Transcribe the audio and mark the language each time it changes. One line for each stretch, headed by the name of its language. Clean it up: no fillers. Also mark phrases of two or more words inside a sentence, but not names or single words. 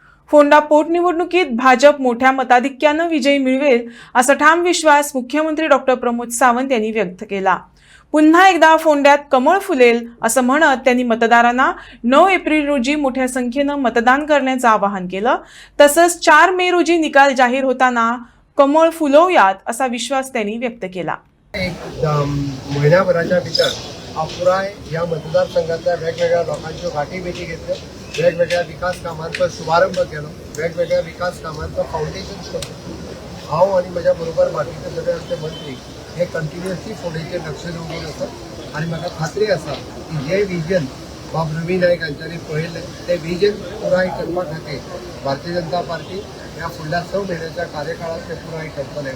Marathi: फोंडा पोटनिवडणुकीत भाजप मोठ्या मताधिक्यानं विजय मिळवेल असा ठाम विश्वास मुख्यमंत्री डॉक्टर प्रमोद सावंत यांनी व्यक्त केला। पुन्हा एकदा फोंड्यात कमळ फुलेल असं म्हणत त्यांनी मतदारांना 9 एप्रिल रोजी मोठ्या संख्येनं मतदान करण्याचं आवाहन केलं। तसंच 4 मे रोजी निकाल जाहीर होताना कमळ फुलवूयात असा विश्वास त्यांनी व्यक्त केला।
Konkani: एक महिन्याभराच्या भितर पुराय या मतदारसंघातल्या वेगवेगळ्या लोकांच्यो गाठी भेटी घेतल्यो, वेगवेगळ्या विकास कामांचो शुभारंभ केलो, वेगवेगळ्या विकास कामांचो फाउंडेशन केलो। हांव आनी म्हज्या बरोबर बाकीचे सगळे आमचे मंत्री हे कंटिन्युअसली फोंडेचेर लक्ष दवरून आसात आनी म्हाका खात्री आसा की जे विजन बाब रवी नायक हांच्यांनी पळयल्लें ते विजन पुराय करपा खातीर भारतीय जनता पार्टी ह्या फुडल्या 6 म्हयन्याच्या कार्यकाळात ते पुराय करतले।